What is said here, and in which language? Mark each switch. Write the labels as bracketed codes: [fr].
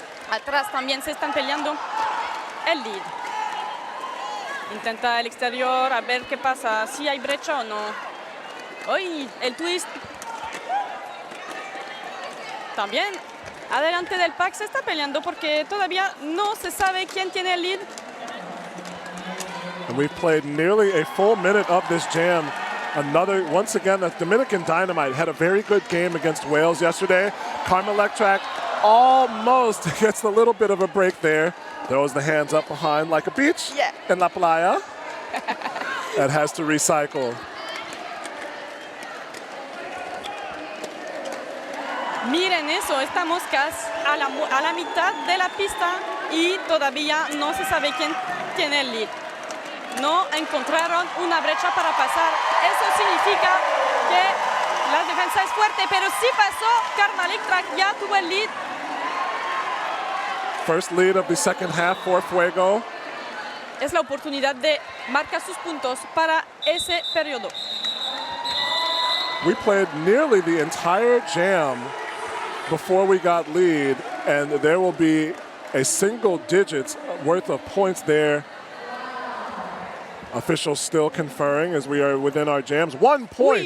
[es] Atrás también se están peleando el lead. Intenta el exterior, a ver qué pasa, si hay brecha o no. ¡Uy! El twist. También adelante del pack se está peleando porque todavía no se sabe quién tiene el lead. [en] And we've played nearly a full minute of this jam. Once again, the Dominican Dynamite had a very good game against Wales yesterday. Karma Electrac almost gets a little bit of a break there. Throws the hands up behind like a beach in La Playa. And has to recycle. [es] Miren eso, estamos casi a la mitad de la pista y todavía no se sabe quién tiene el lead. No encontraron una brecha para pasar. Eso significa que la defensa es fuerte, pero sí pasó. Karma Electrac ya tuvo el lead. [en] First lead of the second half for Fuego. [es] Es la oportunidad de marcar sus puntos para ese periodo. [en] We played nearly the entire jam before we got lead, and there will be a single digits worth of points there. Officials still conferring as we are within our jams. 1 point,